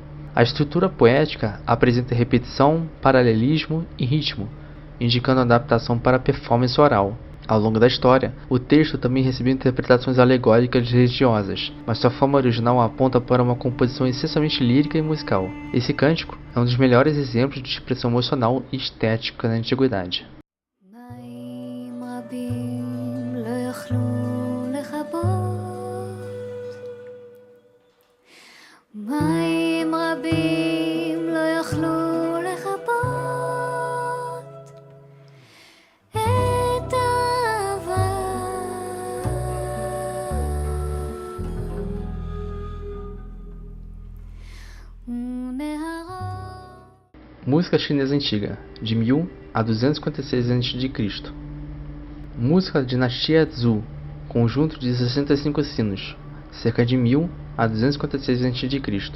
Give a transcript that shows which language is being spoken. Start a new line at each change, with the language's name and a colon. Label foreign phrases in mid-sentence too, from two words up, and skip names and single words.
Portuguese: A estrutura poética apresenta repetição, paralelismo e ritmo, indicando adaptação para a performance oral. Ao longo da história, o texto também recebeu interpretações alegóricas religiosas, mas sua forma original aponta para uma composição essencialmente lírica e musical. Esse cântico é um dos melhores exemplos de expressão emocional e estética na antiguidade.
Hebrew: רבים לא יכלו לכבות, מים רבים לא יכלו לכבות את האהבה.
Portuguese: Música chinesa antiga, de 1000 a 256 a.C. Música da dinastia Zhou, conjunto de 65 sinos, cerca de 1000 a 256 a.C.